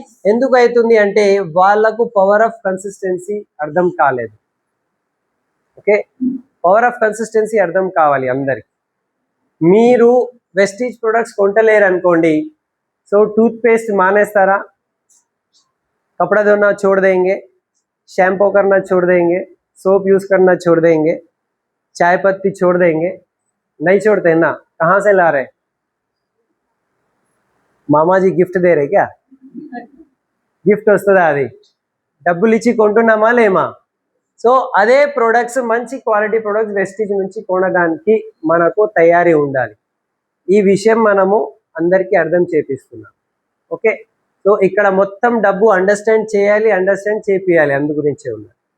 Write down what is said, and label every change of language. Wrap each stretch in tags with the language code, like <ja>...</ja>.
<te>ఎందుకు అవుతుంది అంటే వాళ్ళకు పవర్ ఆఫ్ కన్సిస్టెన్సీ అర్థం కాలేదు. ఓకే, పవర్ ఆఫ్ కన్సిస్టెన్సీ అర్థం కావాలి అందరికి. మీరు వెస్టీజ్ ప్రొడక్ట్స్ కొంటలేరు అనుకోండి, సో టూత్ పేస్ట్ మానేస్తారా?</te> <hi>कपड़ा धोना छोड़ देंगे, शैम्पू करना छोड़ देंगे, सोप यूज करना छोड़ देंगे, चाय पत्ती छोड़ देंगे? नहीं छोड़ते ना. कहाँ से ला रहे? मामा जी गिफ्ट दे रहे क्या?</hi> <te>గిఫ్ట్ వస్తుందా? అది డబ్బులు ఇచ్చి కొంటున్నామా లేమా? సో అదే ప్రొడక్ట్స్, మంచి క్వాలిటీ ప్రొడక్ట్స్ వెస్టీజ్ నుంచి కొనడానికి మనకు తయారీ ఉండాలి. ఈ విషయం మనము అందరికీ అర్థం చేపిస్తున్నాం. ఓకే, సో ఇక్కడ మొత్తం డబ్బు అండర్స్టాండ్ చేయాలి, అందు గురించే ఉన్నది.</te>